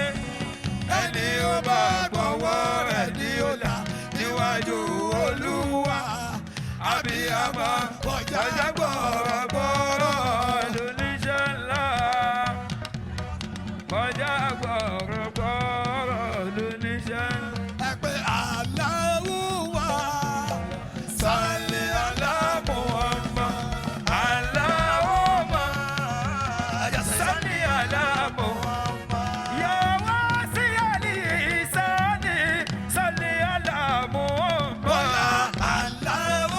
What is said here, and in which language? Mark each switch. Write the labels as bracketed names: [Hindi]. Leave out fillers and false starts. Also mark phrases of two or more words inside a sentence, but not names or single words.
[Yoruba] Ẹni ó bá gbọ́wọ́ rẹ̀ ní ọ̀la níwájú Olúwa. Abiyamọ kọjá gbọ̀rọ̀gbọ̀rọ̀. lóníṣẹ́ ńlá. Kọjá gbọ̀rọ̀gbọ̀rọ̀ lóníṣẹ́ ńlá. Ẹ pé [Arabic] الله وصل على محمد. اللهم صل على محمد. يا واسع الإحسان، صل على محمد. [Yoruba] Bọ́lá Allah